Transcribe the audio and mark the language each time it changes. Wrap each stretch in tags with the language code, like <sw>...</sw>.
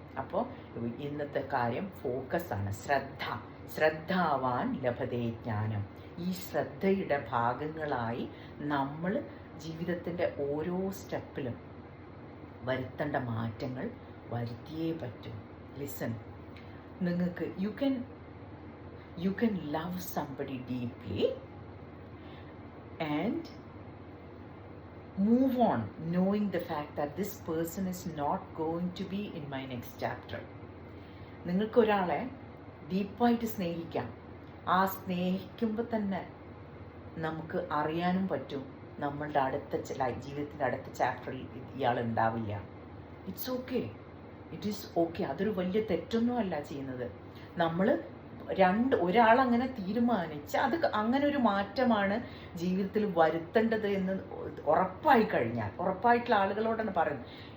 <ml>അപ്പോൾ ഇന്നത്തെ കാര്യം ഫോക്കസാണ്, ശ്രദ്ധ.</ml> <sa>ശ്രദ്ധാവാൻ ലഭതേ ജ്ഞാനം.</sa> <ml>ഈ ശ്രദ്ധയുടെ ഭാഗങ്ങളായി നമ്മൾ ജീവിതത്തിൻ്റെ ഓരോ സ്റ്റെപ്പിലും വരുത്തേണ്ട മാറ്റങ്ങൾ വരുത്തിയേ പറ്റൂ.</ml> <en>listen,</en> <ml>നിങ്ങൾക്ക്</ml> <en>you can love somebody deeply and move on knowing the fact that this person is not going to be in my next chapter.</en> <ml>നിങ്ങൾക്കൊരാളെ ഡീപ്പായിട്ട് സ്നേഹിക്കാം. ആ സ്നേഹിക്കുമ്പോൾ തന്നെ നമുക്ക് അറിയാനും പറ്റും നമ്മളുടെ അടുത്ത ജീവിതത്തിൻ്റെ അടുത്ത ചാപ്റ്ററിൽ ഇയാൾ ഉണ്ടാവില്ല.</ml> <en>It's okay, it is okay.</en> <ml>അതൊരു വലിയ തെറ്റൊന്നും അല്ല ചെയ്യുന്നത്. നമ്മൾ ഒരാളങ്ങനെ തീരുമാനിച്ച് അത് അങ്ങനെ ഒരു മാറ്റമാണ് ജീവിതത്തിൽ വരുത്തേണ്ടത് എന്ന് ഉറപ്പായി കഴിഞ്ഞാൽ, ഉറപ്പായിട്ടുള്ള ആളുകളോടാണ് പറയുന്നത്.</ml>